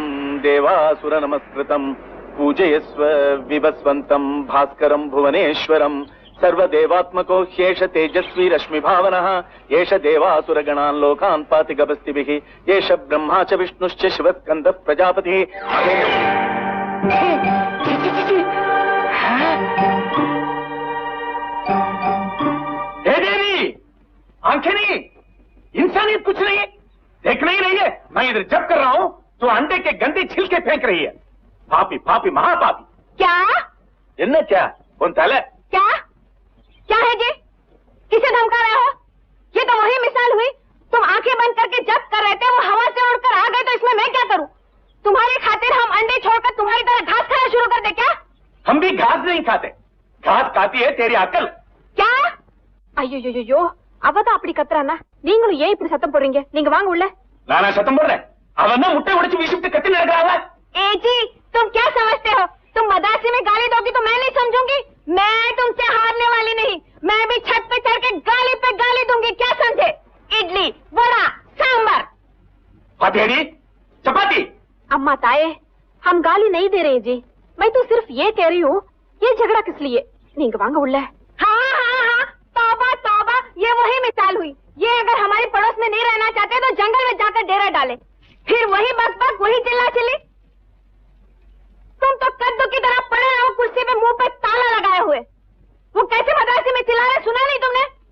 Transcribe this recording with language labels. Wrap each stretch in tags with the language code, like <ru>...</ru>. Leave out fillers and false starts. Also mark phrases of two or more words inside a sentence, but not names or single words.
<sa>देवासुरनमस्कृतं पूजयस्व विवस्वन्तं भास्करं भुवनेश्वरं सर्वदेवात्मको ह्येष तेजस्वी रश्मिभावनः एष देवासुरगणान् लोकान् पाति गभस्तिभिः एष ब्रह्मा च विष्णुश्च शिवस्कन्दः प्रजापतिः।</sa> <hi>आंखें नहीं, इंसानियत कुछ नहीं, देख नहीं रही है। मैं इधर जब कर रहा हूं तो अंडे के गंदे छिलके फेंक रही है। पापी पापी महापापी। क्या इन्हें क्या कौन ताले? क्या क्या है जी? किसे धमका रहे हो? ये तो वही मिसाल हुई, तुम आंखें बंद करके जब कर रहे थे, वो हवा से उड़कर आ गए, तो इसमें मैं क्या करूं? तुम्हारी खातिर हम अंडे छोड़कर तुम्हारी तरह घास खाना शुरू कर दे क्या? हम भी घास नहीं खाते, घास खाती है तेरी अकल।</hi> <ta>क्या? अयो அவதான் அப்படி கத்துறானா? நீங்களும் ஏன் இப்படி சத்தம் போடுறீங்க? நீங்க வாங்க உள்ள. நானா சத்தம் போடுறேன்? அவன் தான் முட்டை உடைச்சு வீசிட்டு கத்தி நடக்கறாங்க।</ta> <hi>ए जी, तुम क्या समझते हो? तुम मदासी में गाली दोगी तो मैं नहीं समझूंगी। मैं तुमसे हारने वाली नहीं, मैं भी छत पे चढ़ के गाली पे गाली दूंगी, क्या समझे? इडली, वड़ा, सांबर, हथेली, चपाती। अम्मा ताए, हम गाली नहीं दे रहे जी, मैं तो सिर्फ ये कह रही हूँ, ये झगड़ा किस लिए?</hi> <ta>நீங்க வாங்க உள்ள।</ta> <hi>हाँ, तौबा तौबा, ये वही मिसाल हुई। ये अगर हमारे पड़ोस में नहीं रहना चाहते तो जंगल में जाकर डेरा डाले, फिर वही बक वही चिल्ला चिल्ली। तुम तो कद्दू की तरह पड़े रहो कुर्सी पे, मुंह पे ताला लगाए हुए। वो कैसे मद्रासी में चिल्ला रहे, सुना नहीं तुमने?</hi>